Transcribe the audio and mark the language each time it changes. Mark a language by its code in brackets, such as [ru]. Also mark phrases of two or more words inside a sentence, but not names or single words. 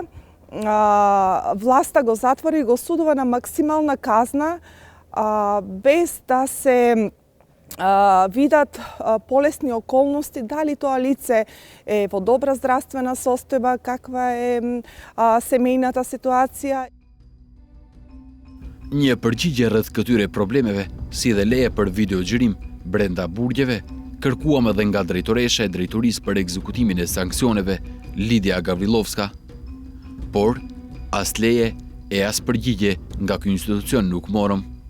[mk] Власта го затвори и го судува на максимална казна, без да се видат полесни околности, дали тоа лице е во добра здравствена состојба, каква е семејната ситуација. [sq] Një përgjigje rreth këtyre problemeve, si dhe leje për videoxhirim brenda burgjeve, kërkuam edhe nga drejtoresha e drejtorisë për ekzekutimin e sanksioneve, Lidia Gavrilovska, por as leje e as përgjigje nga ky institucion nuk morëm.